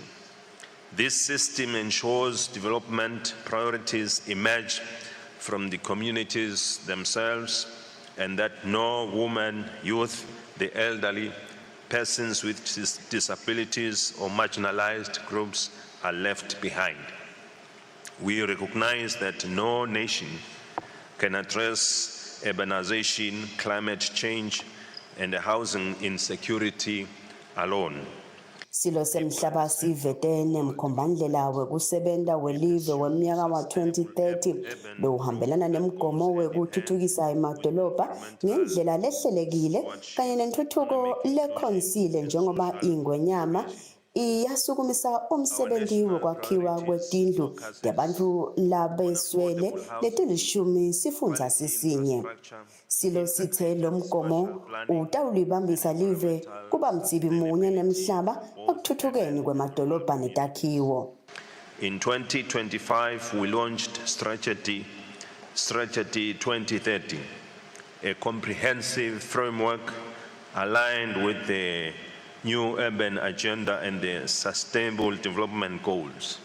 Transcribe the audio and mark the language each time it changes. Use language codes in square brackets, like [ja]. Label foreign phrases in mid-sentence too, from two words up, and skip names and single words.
[en] This system ensures development priorities emerge from the communities themselves and that no women, youth, the elderly, persons with disabilities or marginalized groups are left behind. We recognize that no nation can address urbanization, climate change, and housing insecurity alone. [ss] Silo semhlaba sivete nemkhombandlela wekusebenta welive weminyaka wa-2030 lo uhambelana nemgomo wekuthuthukisa emadolobha ngendlela lehlelekile kanye nentuthuko lekhonsile njengoba ingwenyama iyasukumisa umsebenzi wokwakhiwa kwetindlu yabantu labeswele letilishumi sifundza sisinye. Silo sithe lo mgomo utawulibambisa live kuba mtsibi munye nemhlaba ekuthuthukeni kwemadolobha netakhiwo. [en] In 2025, we launched Strategy 2030, a comprehensive framework aligned with the new urban agenda and the sustainable development goals.